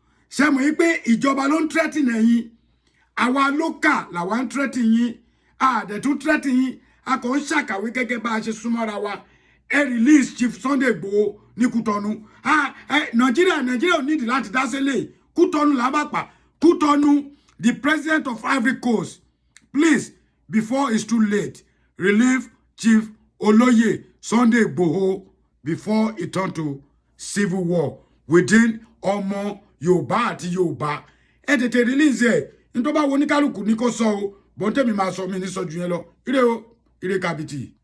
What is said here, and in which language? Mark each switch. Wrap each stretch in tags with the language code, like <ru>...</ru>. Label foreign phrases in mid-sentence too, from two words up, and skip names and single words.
<yo>Ṣé mọ̀ yín pé ìjọba ló ń threaten ẹ̀yin? Àwa local làwa ń threaten yín. A dẹ̀ tún threaten yín. A kàn ń ṣàkàwé gẹ́gẹ́ bá a ṣe súnmọ́ra wa. Ẹ release Chief Sunday Igboho ní Kútọ́nù. A, ẹ, Nàìjíríà, Nàìjíríà ò nídìí láti dá sílẹ̀. Kútọ́nù là bá pa. Kútọ́nù,</yo> <en>the president of Ivory Coast, please, before it's too late, relieve Chief Olóyè Sunday Igboho before it turn to civil war within</en> <yo>ọmọ Yorùbá àti Yorùbá. Ẹ tètè release ẹ̀. Ní tó bá wo oníkálukú ní kó sọ o. Bọ́n tèmi máa sọ, mi ní sọ ju yẹn lọ. Ire o, ire kàbìtì.</yo>